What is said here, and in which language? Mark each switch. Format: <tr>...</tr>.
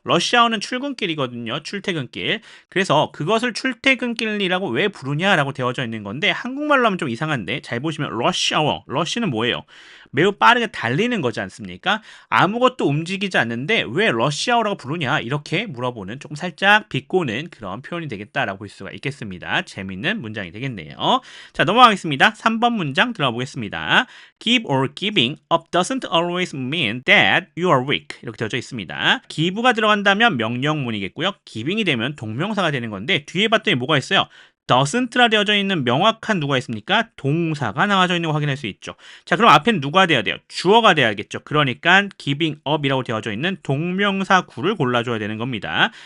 <ko>러시아어는 출근길이거든요. 출퇴근길. 그래서 그것을 출퇴근길이라고 왜 부르냐라고 되어져 있는 건데 한국말로 하면 좀 이상한데 잘 보시면 러시아워, 러시는 뭐예요? 매우 빠르게 달리는 거지 않습니까? 아무것도 움직이지 않는데 왜 러시아어라고 부르냐 이렇게 물어보는 조금 살짝 비꼬는 그런 표현이 되겠다라고 볼 수가 있겠습니다. 재밌는 문장이 되겠네요. 자, 넘어가겠습니다. 3번 문장 들어가 보겠습니다.</ko> <en>Give or giving up doesn't always mean that you are weak.</en> <ko>이렇게 되어져 있습니다. give가 들어간다면 명령문이겠고요. giving이 되면 동명사가 되는 건데 뒤에 봤더니 뭐가 있어요? doesn't라 되어져 있는 명확한 누가 있습니까? 동사가 나와져 있는 거 확인할 수 있죠. 자, 그럼 앞에는 누가 돼야 돼요? 주어가 돼야겠죠. 그러니까 giving up이라고 되어져 있는 동명사 구를 골라줘야 되는 겁니다.</ko>